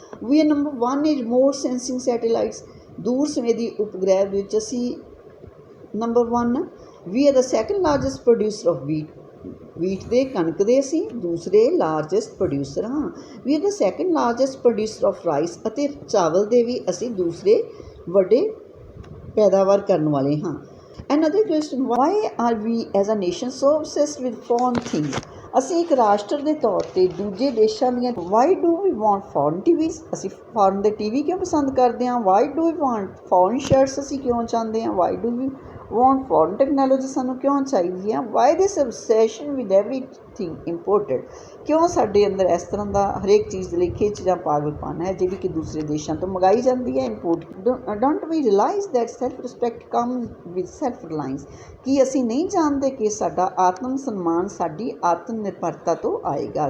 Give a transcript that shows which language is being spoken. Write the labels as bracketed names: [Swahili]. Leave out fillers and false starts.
[English] we are number 1 in remote sensing satellites, [Punjabi] ਦੂਰ ਸੰਵੇਦੀ ਉਪਗ੍ਰਹਿ ਵਿੱਚ ਅਸੀਂ number 1। [English] we are the second largest producer of wheat [Punjabi] ਦੇ ਕਣਕ ਦੇ ਅਸੀਂ ਦੂਸਰੇ ਲਾਰਜੈਸਟ ਪ੍ਰੋਡਿਊਸਰ ਹਾਂ। [English] we are the second largest producer of rice, [Punjabi] ਅਤੇ ਚਾਵਲ ਦੇ ਵੀ ਅਸੀਂ ਦੂਸਰੇ ਵੱਡੇ ਪੈਦਾਵਾਰ ਕਰਨ ਵਾਲੇ ਹਾਂ। [English] Another question, why are we as a nation so obsessed with foreign things? [Punjabi] ਅਸੀਂ ਇੱਕ ਰਾਸ਼ਟਰ ਦੇ ਤੌਰ 'ਤੇ ਦੂਜੇ ਦੇਸ਼ਾਂ ਦੀਆਂ [English] why do we want foreign TVs? [Punjabi] ਅਸੀਂ ਫੋਰਨ ਦੇ TV ਕਿਉਂ ਪਸੰਦ ਕਰਦੇ ਹਾਂ? [English] why do we want foreign shirts? [Punjabi] ਅਸੀਂ ਕਿਉਂ ਚਾਹੁੰਦੇ ਹਾਂ? [English] why do we want foreign technology? [Punjabi] ਸਾਨੂੰ ਕਿਉਂ ਚਾਹੀਦੀ ਹੈ? [English] why this obsession with everything imported? [Punjabi] ਕਿਉਂ ਸਾਡੇ ਅੰਦਰ ਇਸ ਤਰ੍ਹਾਂ ਦਾ ਹਰੇਕ ਚੀਜ਼ ਦੇ ਲਈ ਖਿੱਚ ਜਾਂ ਪਾਗਲਪਨ ਹੈ ਜਿਹੜੀ ਕਿ ਦੂਸਰੇ ਦੇਸ਼ਾਂ ਤੋਂ ਮੰਗਾਈ ਜਾਂਦੀ ਹੈ, import. [English] Don't we realize that self respect comes with self reliance? [Punjabi] ਕੀ ਅਸੀਂ ਨਹੀਂ ਜਾਣਦੇ ਕਿ ਸਾਡਾ ਆਤਮ ਸਨਮਾਨ ਸਾਡੀ ਆਤਮ ਨਿਰਭਰਤਾ ਤੋਂ ਆਏਗਾ?